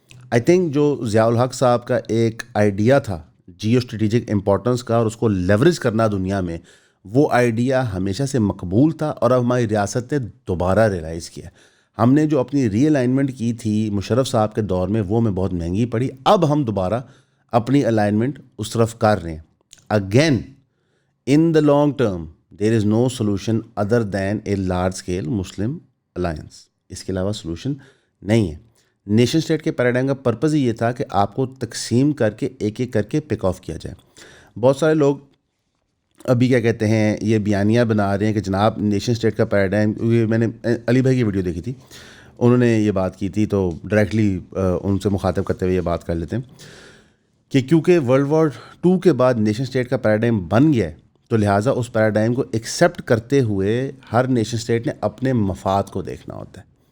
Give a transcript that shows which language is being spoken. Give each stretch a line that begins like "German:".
Urdu: I think جو ضیاء الحق صاحب کا ایک آئیڈیا تھا جیو اسٹریٹجک امپورٹنس کا, اور اس کو لیوریج کرنا دنیا میں, وہ آئیڈیا ہمیشہ سے مقبول تھا, اور اب ہماری ریاست نے دوبارہ ریلائز کیا. ہم نے جو اپنی ری الائنمنٹ کی تھی مشرف صاحب کے دور میں وہ ہمیں بہت مہنگی پڑی, اب ہم دوبارہ اپنی الائنمنٹ اس طرف کر رہے ہیں.
English: again in the long term there is no solution other than a large scale Muslim alliance,
Urdu: اس کے علاوہ سولوشن نہیں ہے. نیشن اسٹیٹ کے پیراڈائم کا پرپز ہی یہ تھا کہ آپ کو تقسیم کر کے ایک ایک کر کے پک آف کیا جائے. بہت سارے لوگ ابھی کیا کہتے ہیں یہ بیانیہ بنا رہے ہیں کہ جناب نیشن اسٹیٹ کا پیراڈائم, میں نے علی بھائی کی ویڈیو دیکھی تھی, انہوں نے یہ بات کی تھی, تو ڈائریکٹلی ان سے مخاطب کرتے ہوئے یہ بات کر لیتے ہیں کہ کیونکہ ورلڈ وار 2 کے بعد نیشن اسٹیٹ کا پیراڈائم بن گیا ہے, تو لہٰذا اس پیراڈائم کو ایکسیپٹ کرتے ہوئے ہر نیشن اسٹیٹ نے اپنے مفاد کو دیکھنا ہوتا ہے.